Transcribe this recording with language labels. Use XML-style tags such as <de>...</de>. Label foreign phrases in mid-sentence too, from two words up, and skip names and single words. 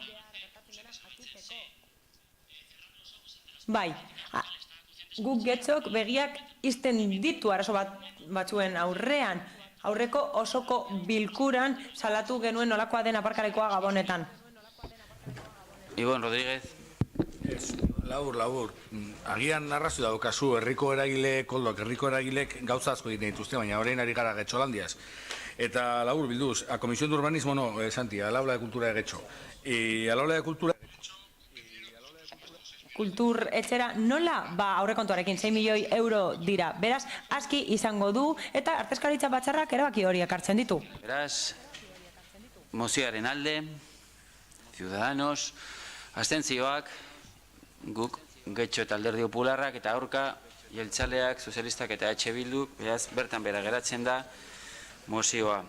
<eu>Bai, guk Getxok begiak izten ditu arazo batzuen aurrean, aurreko osoko bilkuran salatu genuen nolakoa den aparkalekua Gabonetan. Ibon Rodríguez. Labur. Agian narrazio daukazu, herriko eragile, Koldok, herriko eragilek gauza asko egiten dituzte, baina orain ari gara Getxolandiaz. Eta labur bilduz,</eu> <es>a Comisión de Urbanismo no, Santi, al aula de cultura de Getxo. Y al aula de cultura...</es> <eu>Kultur etxera nola aurrekontuarekin 6 milioi euro dira. Beraz, aski izango du eta arteskaritza batzarrak erabaki hori ekartzen ditu. Beraz, mozioaren alde, Ciudadanos, abstentzioak, guk Getxo eta Alderdi Popularrak eta aurka jeltzaleak, sozialistak eta EH Bildu, beraz bertan bera geratzen da mozioa.</eu>